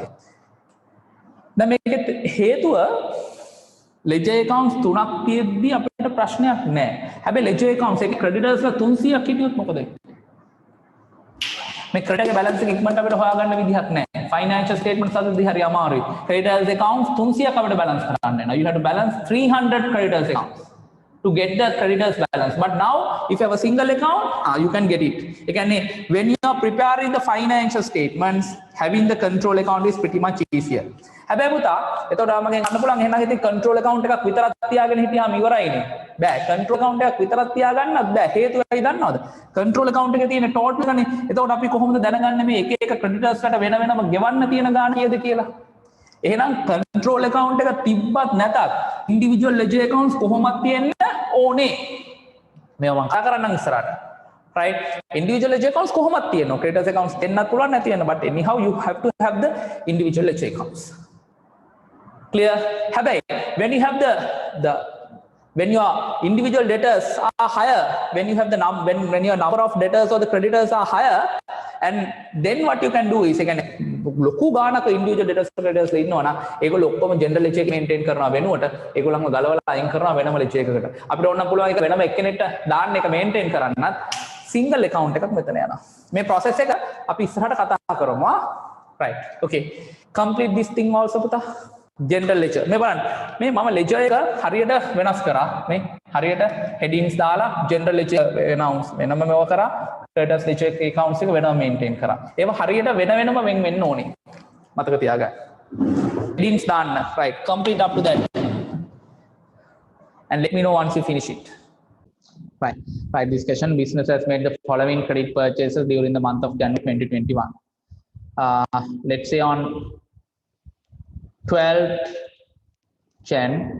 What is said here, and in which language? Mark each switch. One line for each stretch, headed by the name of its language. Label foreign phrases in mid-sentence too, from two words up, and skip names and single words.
Sinhala: දැන් මේකෙත් හේතුව
English: ledger accounts
Sinhala: තුනක් තියෙද්දි අපිට ප්‍රශ්නයක් නැහැ. හැබැයි
English: ledger accounts
Sinhala: එකේ creditors ලා 300ක් හිටියොත් මොකද වෙන්නේ? මේ credit එකේ balance එක ඉක්මනට අපිට හොයාගන්න විදිහක් නැහැ.
English: financial statements
Sinhala: අතදී හරි අමාරුයි.
English: creditors accounts
Sinhala: 300ක් අපිට balance කරන්න වෙනවා.
English: you have to balance 300 creditors accounts to get the creditors balance. But now if you have a single account, you can get it. Again, when you are preparing the financial statements, having the control account is pretty much easier.
Sinhala: හැබැයි පුතා එතකොට මගෙන් අහන්න පුළුවන් එහෙනම් ඉතින්
English: control account
Sinhala: එකක් විතරක් තියාගෙන හිටියාම ඉවරයිනේ. බෑ.
English: control account
Sinhala: එකක් විතරක් තියාගන්නත් බෑ. හේතුව ඇයි දන්නවද?
English: control account
Sinhala: එකේ තියෙන total එකනේ. එතකොට අපි කොහොමද දැනගන්නේ මේ එක එක creditors කට වෙන වෙනම ගෙවන්න තියෙන ගාණ කීයද කියලා? එහෙනම් control account එක තිබ්බත් නැතත්
English: individual ledger accounts
Sinhala: කොහොමද තියෙන්න ඕනේ. මේවා මම කතා කරන්නම් ඉස්සරහට. Right?
English: Individual ledger accounts
Sinhala: කොහොමද තියෙනවා?
English: creditors accounts
Sinhala: දෙන්නත් පුළුවන් නැති වෙන,
English: but anyhow you have to have the individual ledger accounts. Clear? හැබැයි when you have when your individual debtors are higher, when you have the when your number of debtors or the creditors are higher, and then what you can do is again
Sinhala: ලොකු ගානක individual debtors creditors ලා ඉන්නවා නම් ඒගොල්ලෝ ඔක්කොම general ledger එක maintain කරනවා වෙනුවට ඒගොල්ලන්ව ගලවලා අයින් කරනවා වෙනම ledger එකකට. අපිට ඕන නම් පුළුවන් ඒක වෙනම එක්කෙනෙක්ට දාන්න එක maintain කරන්නත්
English: single account
Sinhala: එකක් මෙතන යනවා. මේ process එක අපි ඉස්සරහට කතා කරමු.
English: Right. Okay. Complete this thing also පුතා. general ledger
Sinhala: මේ බලන්න මේ මම ledger එක හරියට වෙනස් කරා මේ හරියට headings දාලා
English: general ledger announce
Sinhala: වෙනම මේව කරා
English: creditors ledger accounts
Sinhala: එක වෙනම maintain කරා ඒව හරියට වෙන වෙනම වෙන්න ඕනේ මතක තියාගන්න headings දාන්න
English: right complete up to that and let me know once you finish it right discussion business has made the following credit purchases during the month of January 2021 let's say on 12th Jan